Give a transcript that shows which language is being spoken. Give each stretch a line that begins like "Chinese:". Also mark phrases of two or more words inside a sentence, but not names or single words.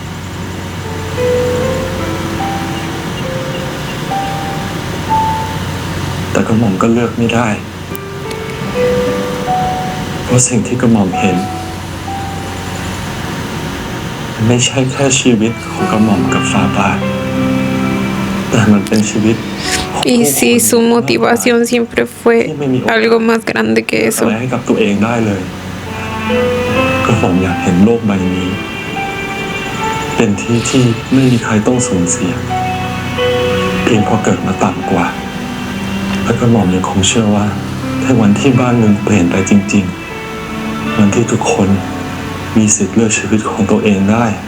Thai: แต่กระหม่อมก็เลือกไม่ได้ เพราะสิ่งที่กระหม่อมเห็น ไม่ใช่แค่ชีวิตของกระหม่อมกับฟาบาทแต่มันเป็นชีวิต
Spanish: Y sí, su motivación siempre fue algo más grande que
Thai: อะ
Spanish: eso.
Thai: ไรให้กับตัวเองได้เลยกระผมอยากเห็นโลกใบนี้ เป็นที่ที่ไม่มีใครต้องสูญเสียเพียงเพราะเกิดมาต่ำกว่าและกระหม่อมยังคงเชื่อว่าถ้าวันที่บ้านเมืองเปลี่ยนไปจริงๆวันที่ทุกคนมีสิทธิ์เลือกชีวิตของตัวเองได้